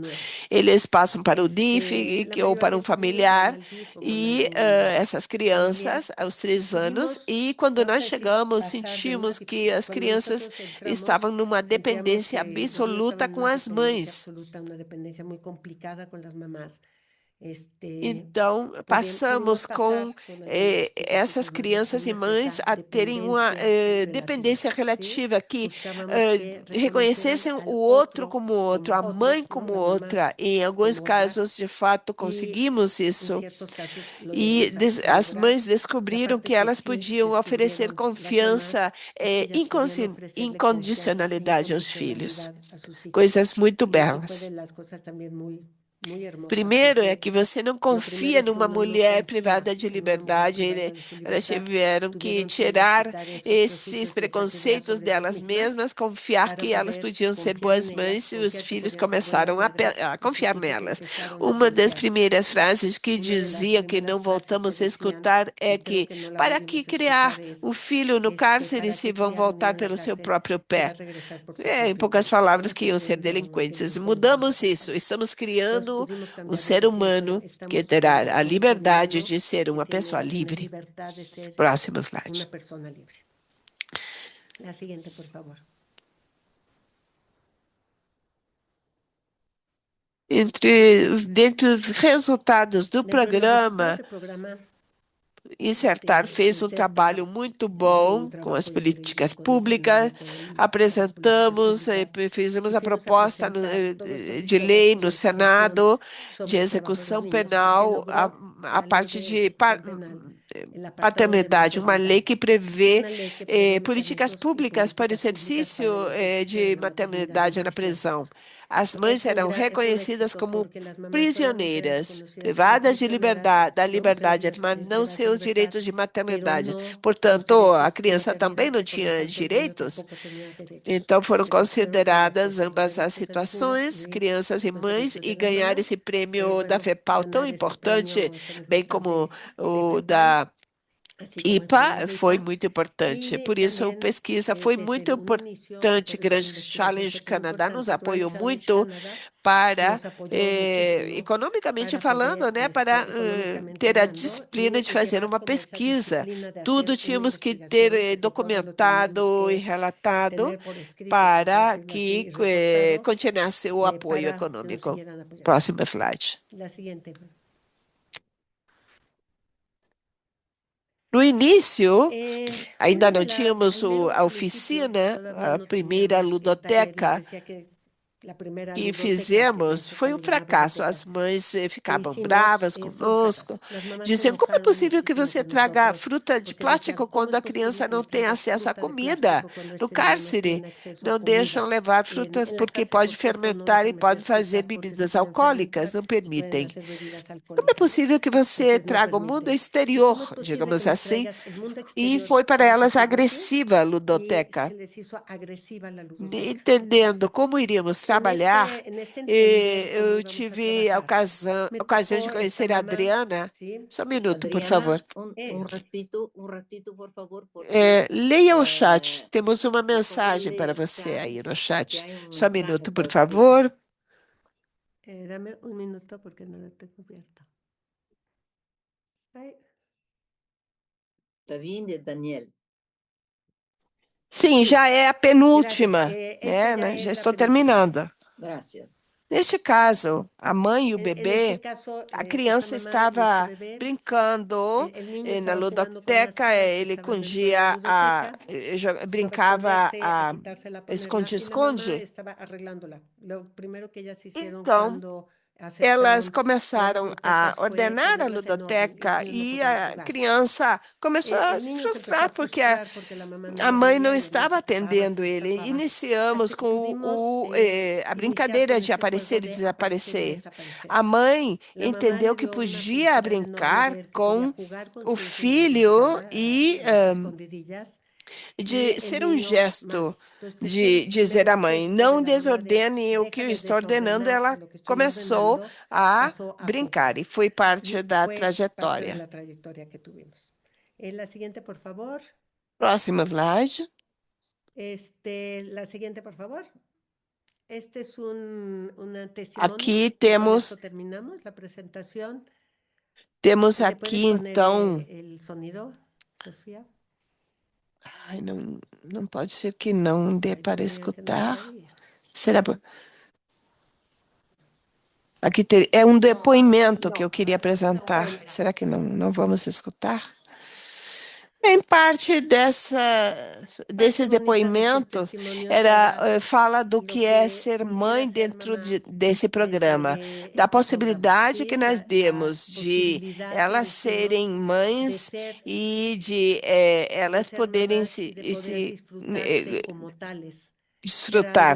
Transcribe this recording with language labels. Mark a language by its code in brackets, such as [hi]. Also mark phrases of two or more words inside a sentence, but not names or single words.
[pt] Eles passam para o DIF ou para um familiar e essas crianças aos 3 anos, e quando nós chegamos sentimos que as crianças estavam numa dependência absoluta com as mães. Então, [es] También [pt] passamos [es] pudimos [pt] com [es] pasar con algunos chicos y [pt] essas [es] con [pt] crianças e [es] alumnos [pt] mães [es] esa [pt] a terem uma [es] dependencia [pt] dependência relativa, [es] ¿sí? relativa, que Buscábamos que reconocieran [pt] reconhecessem [es] al [pt] o outro [es] otro [pt] como outro, a [es] como [pt] mãe [es] otro, ¿no? [pt] como [es] La mamá [pt] outra. Em alguns [es] como otra, [pt] casos, de fato, [es] y [pt] conseguimos [es] en [pt] isso. [es] ciertos casos lo [pt] E [es] llegamos a [pt] as [es] lograr. [pt] mães [es] La [pt] descobriram [es] parte [pt] que [es] que [pt] elas [es] sí [pt] podiam oferecer [es] descubrieron las mamás [pt] confiança, [es] es que ellas podían ofrecerle confianza e [pt] incondicionalidade aos filhos. [es] incondicionalidad a sus hijos. [pt] Coisas muito [es] Y eso fue de [pt] belas. [es] las cosas también muy hermosas, [pt] Primeiro é [es] porque [pt] que você não [es] lo primero [pt] confia [es] es que [pt] numa [es] uno no [pt] mulher [es] confía [pt] privada de [es] en una mujer [pt] liberdade. [es] privada de su [pt] Elas [es] libertad. [pt] tiveram que [es] Tuvieron que ellos [pt] tirar [es] quitar esos [pt] esses [es] prejuicios y esas ideas [pt] preconceitos [es] sobre sí [pt] delas [es] mismas [pt] mesmas, confiar [es] para [pt] que elas [es] poder [pt] podiam ser [es] confiar [pt] boas [es] en ellas, [pt] mães e os [es] confiar que [pt] filhos [es] podían ser buenas [pt] começaram [es] madres [pt] a [es] y sus [pt] confiar [es] hijos [pt] nelas. [es] empezaron a [pt] Uma das [es] confiar. [pt] primeiras frases que [es] Una de las [pt] dizia, que não [es] primeras frases que [pt] voltamos a [es] decían, [pt] escutar, é [es] que creo [pt] que [es] que no la [pt] para que [es] volvimos a escuchar, [pt] criar [es] es [pt] o filho no cárcere [es] ¿para [pt] se [es] qué [pt] vão [es] criar un niño [pt] voltar [es] en la [pt] pelo seu [es] cárcel [pt] próprio [es] si va a [pt] pé? [es] regresar por su [pt] Em [es] propio [pt] poucas [es] pie? [pt] palavras, [es] Ellos [pt] que iam ser [es] aprendieron lo que [pt] delinquentes. [es] ellos fueron [pt] Mudamos [es] a [pt] isso. [es] pasar. [pt] Estamos [es] Entonces [pt] criando [es] pudimos [pt] um [es] cambiarlo [pt] ser [es] diciendo, [pt] humano que [es] estamos [pt] terá a [es] criando a un ser [pt] liberdade [es] humano [pt] de ser [es] que [pt] uma pessoa [es] tiene la [pt] livre. [es] libertad de ser [pt] Próximo slide. [es] una persona libre. La siguiente, por favor. [pt] Dentre os resultados do [es] Dentro de los resultados [pt] programa, [es] del programa, [pt] Insertar fez um [es] Inserta [pt] trabalho muito [es] hizo un [pt] bom com as [es] trabajo [pt] políticas [es] increíble con el [pt] públicas. [es] seguimiento de las políticas [pt] Apresentamos, [es] públicas [pt] fizemos [es] y [pt] a [es] fuimos a [pt] proposta [es] presentar todo el [pt] de [es] proyecto [pt] lei [es] de [pt] no [es] legislación [pt] Senado de [es] sobre el trabajo de [pt] execução [es] niños y se [pt] penal, [es] logró [pt] a [es] la ley [pt] parte [es] de [pt] de [es] ejecución penal, el apartado de [pt] paternidade, uma lei [es] maternidad, [pt] que prevê [es] una ley que prevé [pt] políticas [es] mecanismos y [pt] públicas para o [es] políticas públicas para el [pt] exercício [es] ejercicio de [pt] de [es] la maternidad en [pt] maternidade na [es] prisión. [pt] prisão. As mães eram [es] Es un [pt] reconhecidas [es] éxito [pt] como [es] porque las mamás solamente eran [pt] prisioneiras, [es] reconocidas como [pt] privadas de [es] prisioneras, [pt] liberdade, da [es] ¿no? [pt] liberdade, mas não [es] Privadas de [pt] seus [es] libertad, [pt] direitos de [es] pero [pt] maternidade. [es] no los [pt] Portanto, a [es] derechos [pt] criança [es] propiamente [pt] também não [es] y por lo [pt] tinha [es] tanto el niño [pt] direitos. [es] tampoco tenía derechos. [pt] Então, foram [es] Entonces fueron ambas [pt] consideradas [es] cosas, los [pt] ambas as [es] derechos de las mamás [pt] situações, [es] y [pt] crianças e [es] los [pt] mães, [es] derechos de [pt] e [es] las [pt] ganhar [es] mamás, [pt] esse prêmio da [es] luego [pt] FEPAL tão [es] ganar ese [pt] importante, [es] premio tan [pt] bem [es] importante [pt] como [es] de [pt] o [es] FEPAM, [pt] da [es] así como el [pt] IPA, [es] programa [pt] foi [es] IPA, [pt] muito importante. [es] y [pt] Por isso, a [es] también [pt] pesquisa foi [es] desde [pt] muito [es] un inicio [pt] importante. [es] hacer esta [pt] Grand [es] investigación [pt] Challenge [es] fue tan [pt] Canadá nos [es] importante. Grand [pt] apoiou [es] Challenge [pt] muito [es] Canadá [pt] para, [es] nos apoyó muchísimo [pt] economicamente [es] para [pt] falando, [es] poder, [pt] né, para [es] económicamente [pt] ter a [es] hablando [pt] disciplina de fazer [es] llevar [pt] uma [es] como esa [pt] pesquisa. [es] disciplina de [pt] Tudo [es] hacer una [pt] tínhamos que ter [es] investigación, porque todo lo teníamos [pt] documentado e [es] que [pt] relatado [es] tener por escrito, por [pt] para [es] decirlo así, [pt] que [es] y reportado [pt] continuasse o apoio [es] para que nos [pt] econômico. [es] siguieran apoyando. [pt] Próximo slide. [es] La siguiente. [pt] No início, ainda [es] Una [pt] não [es] de la, [pt] tínhamos [es] primero, [pt] a [es] al principio, [pt] oficina, [es] todavía [pt] a [es] no [pt] primeira [es] teníamos el taller. Les [pt] ludoteca [es] decía que la primera [pt] que [es] ludoteca que [pt] fizemos foi um [es] se llamaba [pt] fracasso. [es] ludoteca [pt] As mães [es] que [pt] ficavam [es] hicimos, [pt] bravas [es] fue un fracaso. [pt] conosco. [es] Las mamás se [pt] Diziam, como é [es] enojaron [pt] possível que [es] muchísimo [pt] você [es] con [pt] traga [es] nosotros [pt] fruta de [es] porque decían, [pt] plástico [es] ¿cómo [pt] quando [es] es [pt] a [es] posible [pt] criança [es] que [pt] não [es] nos [pt] tem [es] traigas [pt] acesso à [es] fruta de [pt] comida [es] plástico cuando [pt] no [es] este niño no [pt] cárcere? [es] tiene acceso a [pt] Não deixam [es] comida? [pt] levar frutas [es] En la [pt] porque [es] cárcel, [pt] pode [es] por cierto, no [pt] fermentar e [es] dejan [pt] pode [es] meter [pt] fazer [es] frutas porque se [pt] bebidas [es] pueden [pt] alcoólicas, [es] fermentar [pt] não [es] y pueden [pt] permitem. [es] hacer bebidas [pt] Como é [es] alcohólicas. [pt] possível que você [es] Entonces no [pt] traga o mundo [es] permiten. ¿Y cómo es [pt] exterior, [es] posible [pt] digamos [es] que nos [pt] assim? [es] traigas el mundo [pt] E [es] exterior, [pt] foi para [es] por [pt] elas [es] decirlo así? [pt] agressiva a [es] Y [pt] ludoteca. [es] se les hizo agresiva la ludoteca. [pt] Entendendo como iríamos trabalhar, [es] En este entender cómo [pt] eu [es] íbamos a [pt] tive a [es] trabajar, me [pt] ocasião de [es] tocó esta [pt] conhecer a [es] mamá, [pt] Adriana. [es] ¿sí? [pt] Só um minuto, por [es] Adriana, [pt] favor. [es] un ratito, por favor, porque [pt] Leia o chat. Temos uma [es] por favor [pt] mensagem para [es] lee el [pt] você [es] chat, [pt] aí no [es] porque [pt] chat. [es] hay un [pt] Só um [es] mensaje [pt] minuto, por [es] por escrito. [pt] favor. [es] Dame un minuto porque no lo tengo abierto. Ay, Sabine de Daniel. [pt] Sim, [es] sí, [pt] já é a [es] gracias. [pt] penúltima, [es] Esta ya [pt] Já [es] es la [pt] estou [es] penúltima. [pt] terminando. [es] Gracias. [pt] Neste caso, a mãe e o [es] En este [pt] bebê, [es] caso, [pt] a [es] esta [pt] criança [es] mamá y este [pt] estava [es] bebé, [pt] brincando [es] el niño [pt] na [es] estaba jugando con unas [pt] ludoteca, [es] chicas que [pt] ele [es] estaban dentro de la [pt] cundia [es] ludoteca. Por [pt] brincava [es] ponerse, a [pt] a [es] quitársela, a ponerla, y la mamá [pt] esconde-esconde. [es] estaba arreglándola. Lo primero que ellas hicieron [pt] Então, [es] cuando [pt] elas [es] aceptaron las [pt] começaram a [es] ludotecas fue [pt] ordenar a [es] ponerlas en orden. Los [pt] ludoteca [es] niños no [pt] e [es] podían [pt] a [es] jugar. [pt] criança começou a [es] El [pt] se [es] niño se empezó a [pt] frustrar porque a [es] frustrar porque la mamá no [pt] a [es] le [pt] mãe não [es] veía y el niño [pt] estava [es] se quejaba, [pt] atendendo [es] se [pt] ele. [es] escapaba, [pt] Iniciamos [es] hasta que [pt] com [es] pudimos [pt] a [es] iniciar [pt] brincadeira [es] con [pt] de [es] este [pt] aparecer [es] juego [pt] e [es] de aparecer y [pt] desaparecer. [es] desaparecer. [pt] A mãe [es] La mamá [pt] entendeu [es] le [pt] que [es] dio una [pt] podia [es] felicidad enorme [pt] brincar [es] ver que podía [pt] com [es] jugar con [pt] o [es] su hijo mientras [pt] filho [es] jugaba [pt] e [es] a escondidillas y [pt] de [es] el [pt] ser um [es] niño [pt] gesto [es] más. Entonces [pt] de [es] me [pt] dizer à [es] gustó [pt] mãe, [es] esto de [pt] não [es] la mamá de [pt] desordene o que [es] deja [pt] eu [es] de [pt] estou ordenando, [es] desordenar [pt] ela [es] lo que estoy [pt] começou [es] ordenando, [pt] a [es] pasó a [pt] brincar [es] jugar. [pt] e foi parte [es] Y [pt] da [es] fue parte de [pt] trajetória. [es] la trayectoria que tuvimos. La siguiente, por favor. [pt] Próximo slide. [es] La siguiente, por favor. Este es un testimonio. [pt] Aqui [es] Y con [pt] temos [es] esto terminamos la presentación. [pt] temos [es] ¿Le puede [pt] aqui [es] poner [pt] então, [es] el sonido, Sofía? [pt] ai, não pode ser que não dê [es] Ay, yo [pt] para [es] creía que no [pt] escutar. [es] podía. [pt] Será Aqui é um depoimento que eu queria apresentar. Será que não vamos escutar? Em parte desses depoimentos fala do que é ser mãe dentro desse programa, da possibilidade que nós demos de elas serem mães e de elas poderem desfrutar.